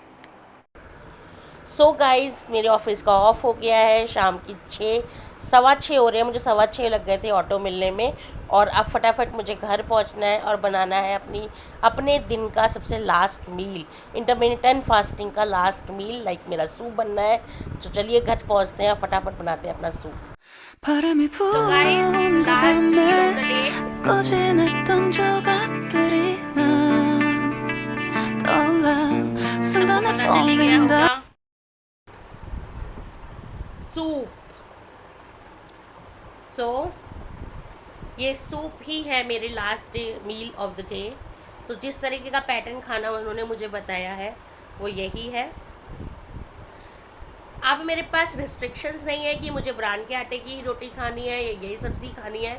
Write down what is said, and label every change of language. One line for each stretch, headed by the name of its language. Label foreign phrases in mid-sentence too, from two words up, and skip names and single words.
Hindi: सो गाइज, मेरे ऑफिस का ऑफ हो गया है, शाम की 6, 6:15 हो रहे हैं, मुझे 6:15 लग गए थे ऑटो मिलने में, और अब फटाफट मुझे घर पहुंचना है और बनाना है अपने दिन का सबसे
English: last meal, intermittent fasting
Hindi: का
English: last meal,
Hindi: लाइक मेरा सूप बनना है। तो चलिए घर पहुंचते हैं, फटाफट बनाते हैं अपना सूप।
Korean: 바람이
Hindi: तो गाइस,
Korean: 불어온 그
English: last meal of the
Korean: 밤에
English: डे।
Korean: 꺼진했던 조각들이 난 떠올라 순간에
Hindi: पता चलिए क्या
English: falling down
Hindi: होगा। सूप। सो ये सूप ही है मेरे
English: last day meal of the day.
Hindi: तो जिस तरीके का पैटर्न खाना उन्होंने मुझे बताया है वो यही है। अब मेरे पास रिस्ट्रिक्शंस नहीं है कि मुझे ब्रांड के आटे की रोटी खानी है या यही सब्जी खानी है।